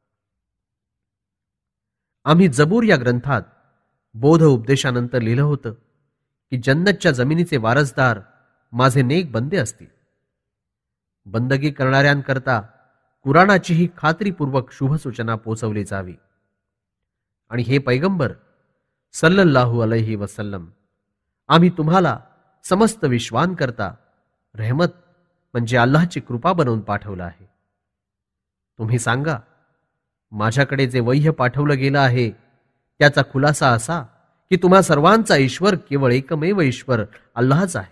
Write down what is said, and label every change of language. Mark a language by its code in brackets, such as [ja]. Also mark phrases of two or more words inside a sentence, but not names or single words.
[mr] आम्ही जबूर या ग्रंथात बोध उपदेशानंतर लिहिलं होतं की जन्नतच्या जमिनीचे वारसदार माझे नेक बंदे असतील. बंदगी करणाऱ्यांकरता कुराणाचीही खात्रीपूर्वक शुभसूचना पोचवली जावी. आणि हे पैगंबर [ar] صلى الله عليه وسلم, [mr] आम्ही तुम्हाला समस्त विश्वान करता रहमत म्हणजे अल्लाहची कृपा बनवून पाठवलं आहे. तुम्ही सांगा, माझ्याकडे जे वह्य पाठवलं गेलं आहे त्याचा खुलासा असा की तुम्हा सर्वांचा ईश्वर केवळ एकमेव ईश्वर अल्लाहच आहे.